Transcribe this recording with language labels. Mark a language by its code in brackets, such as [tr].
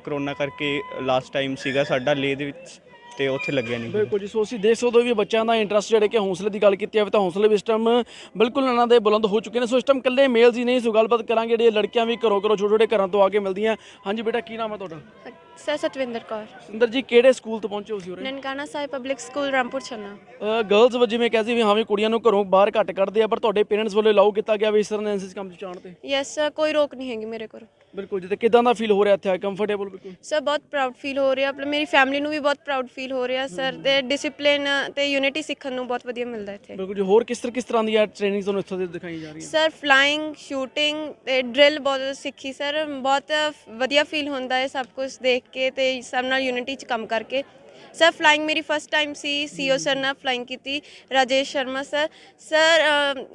[pa] Corona ਕਰਕੇ last time ਸੀਗਾ ਸਾਡਾ ਲੇਹ ਦੇ ਵਿੱਚ ਤੇ ਉੱਥੇ ਲੱਗਿਆ ਨਹੀਂ। ਬਿਲਕੁਲ ਜੀ। ਸੋ ਅਸੀਂ ਦੇਖ ਸਕਦੇ ਹੋ ਵੀ ਬੱਚਿਆਂ ਦਾ ਇੰਟਰਸਟ ਜਿਹੜੇ ਕਿ ਹੌਸਲੇ ਦੀ ਗੱਲ ਕੀਤੀ ਜਾਵੇ ਤਾਂ ਹੌਸਲੇ ਵੀ ਇਸ ਟਾਈਮ ਬਿਲਕੁਲ ਇਹਨਾਂ ਦੇ ਬੁਲੰਦ ਹੋ ਚੁੱਕੇ ਨੇ। ਸੋ ਇਸ ਟਾਈਮ ਇਕੱਲੇ ਮੇਲਸ ਹੀ ਨਹੀਂ, ਸੋ ਗੱਲਬਾਤ ਕਰਾਂਗੇ ਜਿਹੜੀਆਂ ਲੜਕੀਆਂ ਵੀ ਘਰੋਂ ਛੋਟੇ ਛੋਟੇ ਘਰਾਂ ਤੋਂ ਆ ਕੇ ਮਿਲਦੀਆਂ। ਹਾਂਜੀ ਬੇਟਾ, ਕੀ ਨਾਮ ਹੈ ਤੁਹਾਡਾ? [hi] सर सतविंदर कौर। [pa] ਸੁੰਦਰ ਜੀ, ਕਿਹੜੇ ਸਕੂਲ ਤੋਂ ਪਹੁੰਚੇ ਹੋ ਸੀ ਉਰੇ? [hi] Nankana Sahib public school Rampur छन्ना। [pa] Girls ਜਿਵੇਂ ਕਹਿੰਦੇ ਵੀ ਹਾਂ ਵੀ ਕੁੜੀਆਂ ਨੂੰ ਘਰੋਂ ਬਾਹਰ ਘੱਟ ਕੱਢਦੇ ਆ, ਪਰ ਤੁਹਾਡੇ ਪੇਰੈਂਟਸ ਵੱਲੋਂ ਅਲਾਉ ਕੀਤਾ ਗਿਆ ਵੀ ਇਸ ਤਰ੍ਹਾਂ ਦੇ ਐਨਸੀਸੀ ਕੰਮ 'ਚ ਜਾਣ ਤੇ? [hi] यस सर, कोई रोक नहीं हैगी मेरे को। [pa] ਬਿਲਕੁਲ ਜੀ। ਤੇ ਕਿਦਾਂ ਦਾ ਫੀਲ ਹੋ ਰਿਹਾ ਇੱਥੇ? ਕੰਫਰਟੇਬਲ? ਬਿਲਕੁਲ [hi] सर बहुत प्राउड फील हो रहा है, मेरी फैमिली [pa] ਨੂੰ ਵੀ ਬਹੁਤ ਪ੍ਰਾਊਡ ਫੀਲ ਹੋ ਰਿਹਾ ਸਰ। ਤੇ ਡਿਸਪਲਿਨ ਤੇ ਯੂਨਿਟੀ ਸਿੱਖਣ ਨੂੰ ਬਹੁਤ ਵਧੀਆ ਮਿਲਦਾ ਇੱਥੇ। ਬਿਲਕੁਲ ਜੀ। ਹੋਰ ਕਿਸ ਤਰ੍ਹਾਂ ਦੀ ਟ੍ਰੇਨਿੰਗ ਤੁਹਾਨੂੰ ਇੱਥੋਂ ਦੀ ਦਿਖਾਈ ਜਾ ਰਹੀ ਹੈ? ਸਰ ਫਲਾਈਂਗ, ਸ਼ੂਟਿੰਗ ਤੇ ਡਰਿਲ ਬਹੁਤ ਸਿੱਖੀ ਸਰ। ਬਹੁਤ ਵਧੀਆ ਫੀਲ ਹੁੰਦਾ ਹੈ ਸਭ ਕੁਝ ਦੇਖ ਕੇ ਤੇ ਸਭ ਨਾਲ ਯੂਨਿਟੀ 'ਚ ਕੰਮ ਕਰਕੇ। ਸਰ ਫਲਾਈਂਗ ਮੇਰੀ ਫਸਟ ਟਾਈਮ ਸੀ। ਸੀਓ ਸਰ ਨਾਲ ਫਲਾਈਂਗ ਕੀਤੀ, ਰਾਜੇਸ਼ ਸ਼ਰਮਾ ਸਰ।